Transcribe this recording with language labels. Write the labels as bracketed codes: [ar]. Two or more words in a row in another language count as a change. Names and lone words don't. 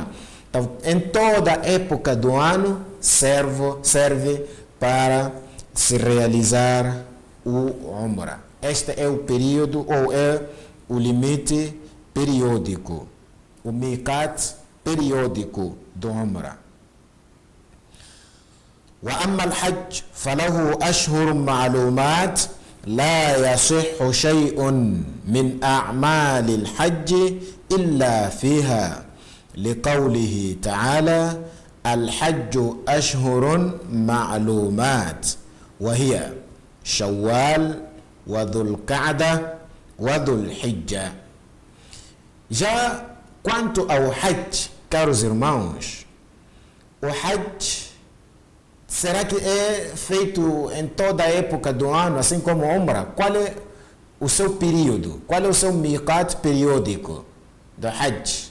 [pt] Então, em toda época do ano serve para se realizar o umra. Este é o período ou é o limite periódico, o miqat periódico do umra. [ar] وأما الحج فله أشهر معلومات لا يصح شيء من أعمال الحج إلا فيها لقوله تعالى الحج أشهر معلومات وهي شوال وذو القعدة وذو الحجة. [pt] Já quanto ao hajj, caros irmãos, o hajj será que é feito em toda a época do ano, assim como a umra? Qual é o seu período? Qual é o seu miqat periódico do hajj?